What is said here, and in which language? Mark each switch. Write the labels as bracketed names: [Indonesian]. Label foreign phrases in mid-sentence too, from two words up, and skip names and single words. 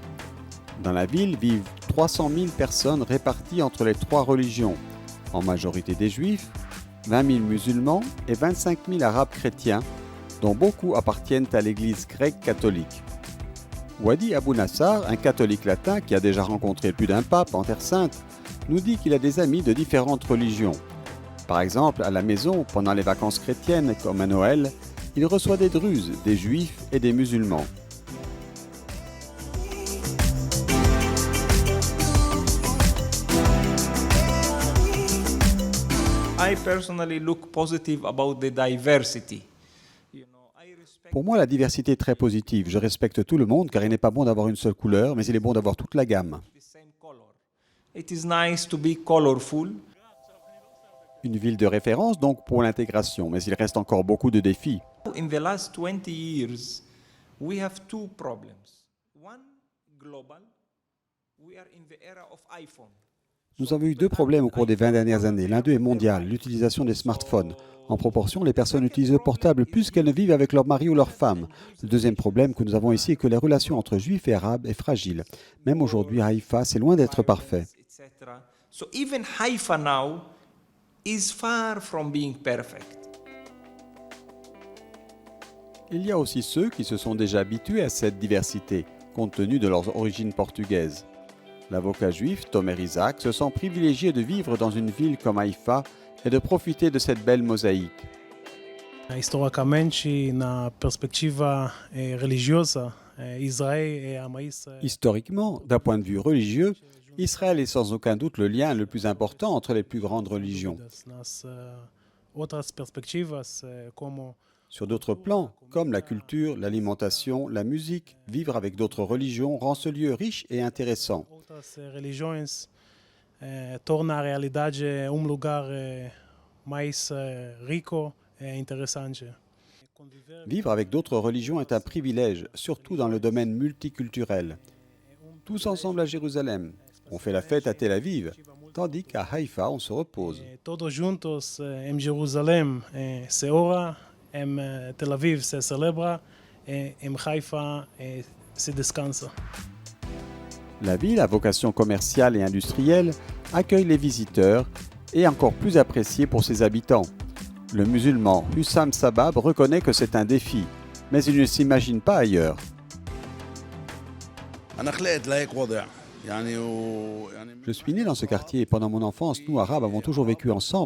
[French] Dans la ville vivent 300 000 personnes réparties entre les trois religions, en majorité des juifs, 20 000 musulmans et 25 000 arabes chrétiens, dont beaucoup appartiennent à l'Église grecque catholique. Wadi Abou Nassar, un catholique latin qui a déjà rencontré plus d'un pape en Terre Sainte, nous dit qu'il a des amis de différentes religions. Par exemple, à la maison, pendant les vacances chrétiennes comme à Noël, il reçoit des druzes, des juifs et des musulmans. [English] I personally look positive about the diversity. [French] Pour moi, la diversité est très positive. Je respecte tout le monde car il n'est pas bon d'avoir une seule couleur, mais il est bon d'avoir toute la gamme. [English] It is nice to be colorful. [French] Une ville de référence donc pour l'intégration, mais il reste encore beaucoup de défis. [English] In the last 20 years, we have two problems. One, global. We are in the era of iPhone. [French] Nous avons eu deux problèmes au cours des 20 dernières années. L'un d'eux est mondial, l'utilisation des smartphones. En proportion, les personnes utilisent le portable plus qu'elles ne vivent avec leur mari ou leur femme. Le deuxième problème que nous avons ici est que les relations entre juifs et arabes est fragile. Même aujourd'hui, Haïfa, c'est loin d'être parfait. [English] So even Haifa now is far from being perfect. [French] Il y a aussi ceux qui se sont déjà habitués à cette diversité, compte tenu de leurs origines portugaises. L'avocat juif Tomer Isaac se sent privilégié de vivre dans une ville comme Haïfa et de profiter de cette belle mosaïque. Historiquement, d'un point de vue religieux, Israël est sans aucun doute le lien le plus important entre les plus grandes religions. Sur d'autres plans, comme la culture, l'alimentation, la musique, vivre avec d'autres religions rend ce lieu riche et intéressant. [Portuguese] Torna a realidade lugar mais rico e interessante. [French] Vivre avec d'autres religions est un privilège, surtout dans le domaine multiculturel. Tous ensemble à Jérusalem, on fait la fête à Tel Aviv, tandis qu'à Haïfa, on se repose. [Portuguese] Todos juntos em Jerusalém se ora, em Tel Aviv se celebra, em Haïfa se descansa. [French] La ville, à vocation commerciale et industrielle, accueille les visiteurs et est encore plus appréciée pour ses habitants. Le musulman Hussam Sabab reconnaît que c'est un défi, mais il ne s'imagine pas ailleurs. Je suis né dans ce quartier et pendant mon enfance, nous, Arabes, avons toujours vécu ensemble.